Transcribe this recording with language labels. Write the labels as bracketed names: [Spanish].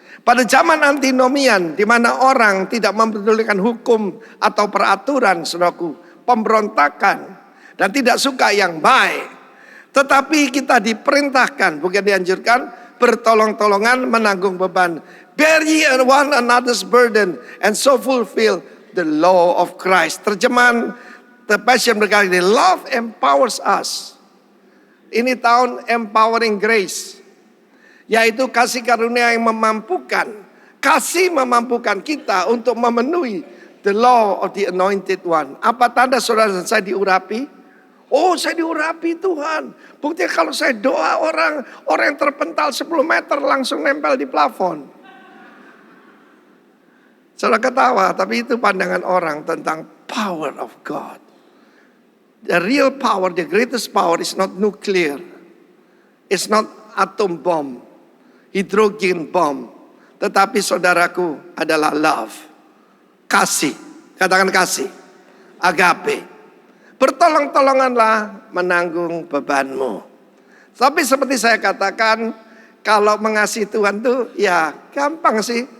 [Indonesian] Pada zaman antinomian, di mana orang tidak mempedulikan hukum atau peraturan, saudaraku, pemberontakan, dan tidak suka yang baik. Tetapi kita diperintahkan, bukan dianjurkan, bertolong-tolongan menanggung beban. [English] Bear ye one another's burden, and so fulfill the law of Christ. [Indonesian] Terjemahan The Passion berkata, [English] love empowers us. [Indonesian] Ini tahun [English] empowering grace. [Indonesian] Yaitu kasih karunia yang memampukan. Kasih memampukan kita untuk memenuhi [English] the law of the anointed one. [Indonesian] Apa tanda saudara saya diurapi? Oh, saya diurapi Tuhan. Buktinya kalau saya doa orang yang terpental 10 meter langsung nempel di plafon. Saudara ketawa, tapi itu pandangan orang tentang [English] power of God. The real power, the greatest power is not nuclear. It's not atom bomb, hydrogen bomb. [Indonesian] Tetapi saudaraku adalah love. Kasih. Katakan kasih. Agape. Bertolong-tolonganlah menanggung bebanmu. Tapi seperti saya katakan, kalau mengasihi Tuhan tuh ya gampang sih.